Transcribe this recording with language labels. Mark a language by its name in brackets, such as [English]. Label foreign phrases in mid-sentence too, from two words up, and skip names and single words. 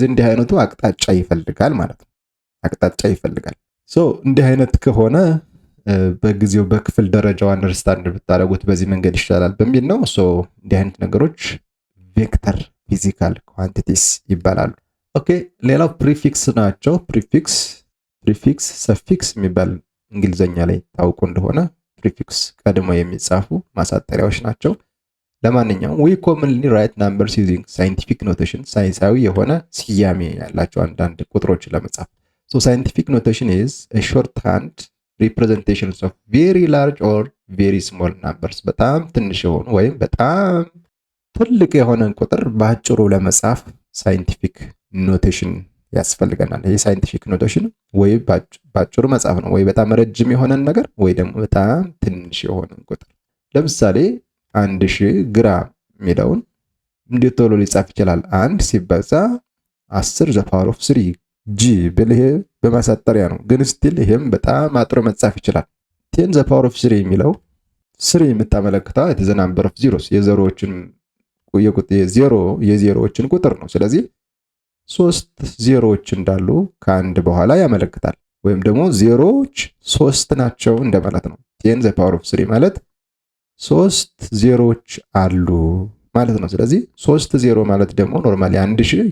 [Amharic] እንዲህ አይነቱ አቅጣጫ ይፈልጋል ማለት ነው። አቅጣጫ ይፈልጋል። እንዲህ አይነት ከሆነ በጊዜው በክፍል ደረጃው አንደርስታንድ ብታደርጉት በዚህ መንገድ ይሻላል በሚል ነው። እንዲህ አይነት ነገሮች [English] vector physical quantities [Amharic] ይባላሉ። ኦኬ፣ ሌላው ፕሪፊክስ ናቸው። [English] prefix suffix [Amharic] የሚባል እንግሊዘኛ ላይ ታውቁ እንደሆነ ፕሪፊክስ ቀድሞ የሚጻፉ ማሳጠሪያዎች ናቸው። ለማንኛውም [English] we commonly write numbers using scientific notation [Amharic] ሳይንሳዊ የሆነ ስያሜ ያላቸው አንዳንድ ቁጥሮችን ለመጻፍ [English] scientific notation is a shorthand representations of very large or very small numbers [Amharic] በጣም ትንሽ የሆኑ ወይም በጣም ትልቅ የሆነን ቁጥር በአጭሩ ለመጻፍ [English] scientific notation [Amharic] ያስፈልገናል። ይሄ [English] scientific notation [Amharic] ወይ በአጭሩ መጻፍ ነው፣ ወይ በጣም ረጅም የሆነን ነገር ወይ ደግሞ በጣም ትንሽ የሆነን ቁጥር። ለምሳሌ 1000 ግራም የሚለውን እንዴት ቶሎ ሊጻፍ ይችላል? 1 ሲባዛ 10 [English] the power of [Amharic] 3 ጂ ብል ይሄ በማሳጠሪያ ነው፣ ግን ስቲል ይሄም በጣም አጥሮ መጻፍ ይችላል። 10 [English] the power of [Amharic] 3 የሚለው 3 የምታመለክተው [English] the number of zeros [Amharic] የዜሮዎችን ቁጥር ነው። ስለዚህ 3 ዜሮዎች እንዳሉ ከአንድ በኋላ ያመለክታል። ወይም ደግሞ ዜሮዎች 3 ናቸው እንደማለት ነው። 10 [English] the power [Amharic] ኦፍ 3 ማለት 3 ዜሮዎች አሉ ማለት ነው። ስለዚህ 3 ዜሮ ማለት ደግሞ ኖርማሊ 1000